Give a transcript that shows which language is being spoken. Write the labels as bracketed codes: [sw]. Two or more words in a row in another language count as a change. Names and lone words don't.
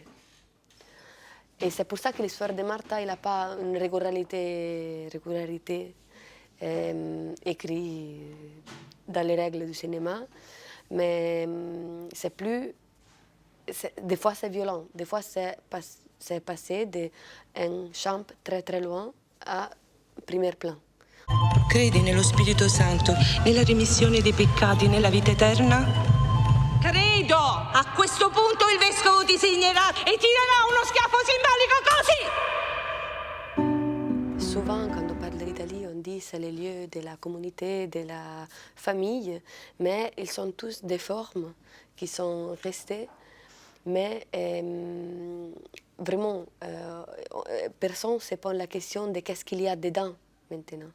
[fr] Et c'est pour ça que l'histoire de Martha, il n'a pas une régularité écrite dans les règles du cinéma, mais c'est plus... Des fois c'est violent, des fois c'est passé d'un champ très très loin à premier plan. [it] Credi nello Spirito Santo, nella remissione dei peccati, nella vita eterna? Credo! A questo punto il vescovo ti segnerà e ti darà uno schiaffo simbolico così! [fr] Souvent, quand on parle de l'Italie, on dit que c'est le lieu de la communauté, de la famille, mais ils sont tous des formes qui sont restées. Mais vraiment, personne ne se pose la question de qu'est-ce qu'il y a dedans maintenant.